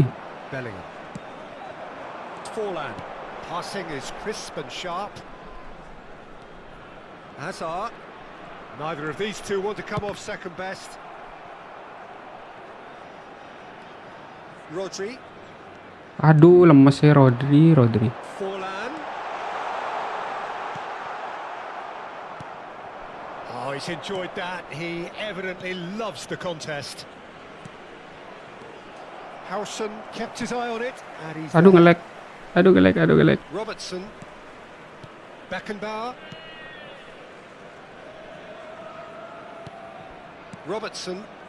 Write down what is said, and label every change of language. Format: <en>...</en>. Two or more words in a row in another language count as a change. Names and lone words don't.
<en>Bellingham. Forlan. Passing is crisp and sharp. Hazard. Neither of these two want to come off second best. Rodri.</en> <id>aduh lemes ya Rodri.</id> <en>Forlan. Oh, he's enjoyed that. He evidently loves the contest. Howson kept his eye on it, and he's</en> <id>Aduh</id> <en>there.</en> <jv>ngelek.</jv> <en>Robertson. Beckenbauer. Robertson.</en>